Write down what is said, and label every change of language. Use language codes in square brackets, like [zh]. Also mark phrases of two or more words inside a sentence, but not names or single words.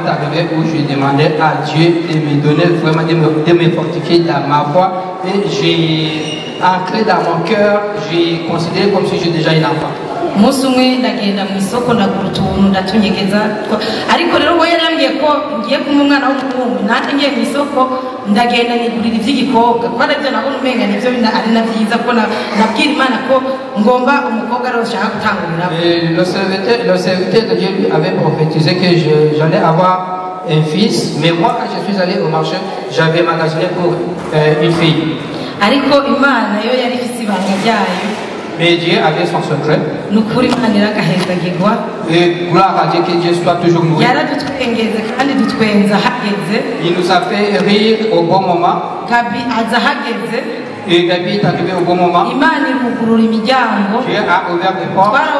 [fr] arrivé où je demandais à Dieu de me donner vraiment, de me fortifier dans ma foi. Et j'ai ancré dans mon cœur, j'ai considéré comme si j'ai déjà un enfant. [rw] umunsi umwe ndagenda mu isoko ndagura utuntu ndatunyegeza ariko rero we yarambwiye ko ngiye kumwe umwana w'umuhungu nanjye ngiye mu isoko ndagenda nigurira iby'igikobwa kuko aribyo nabona umenga nibyo ari na byiza ko nabwira Imana ko ngomba umukobwa rero ushaka gutangurira. [fr] Le serviteur de Dieu avait prophétisé que j'allais avoir un fils, mais moi quand je suis allé au marché j'avais magasiné pour une fille. [rw] Ariko Imana yo yari ifite ibanga ryayo. [fr] Mais Dieu avait son secret. Et gloire à Dieu, que Dieu soit toujours nourri. Il nous a fait rire au bon moment. Et Gabi est arrivé au bon moment. Dieu a ouvert des portes.